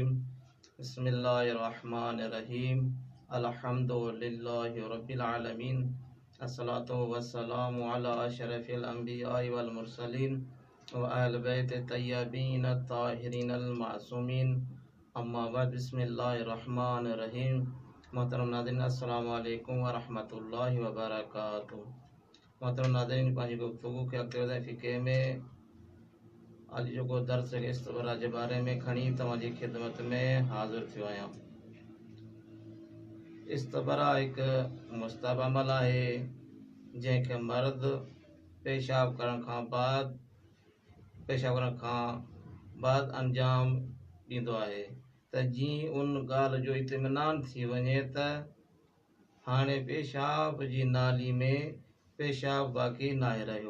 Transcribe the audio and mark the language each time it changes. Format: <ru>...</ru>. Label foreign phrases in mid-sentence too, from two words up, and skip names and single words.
<ar>بسم الله الرحمن الرحيم. الحمد لله رب العالمين. الصلاة والسلام على أشرف الأنبياء والمرسلين وأهل بيت الطيبين الطاهرين المعصومين. أما بعد بسم الله الرحمن الرحيم.</ar> <sd>मोहतरम नाज़रीन</sd> <ar>السلام عليكم ورحمة الله وبركاته.</ar> <sd>मोहतरम नाज़रीन पंहिंजी गुफ्तगू खे अॻिते वधाए फ़िक़े में अॼु जेको दर्स इस्तबरा जे बारे में खणी तव्हांजी ख़िदमत में हाज़िर थियो आहियां। इस्तबरा हिकु मुस्तहब अमल आहे जंहिंखे मर्द पेशाब करण खां बाद अंजाम ॾींदो आहे त जीअं उन ॻाल्हि जो इत्मिनान थी वञे त हाणे पेशाब जी नाली में पेशाब बाक़ी नाहे रहियो।</sd>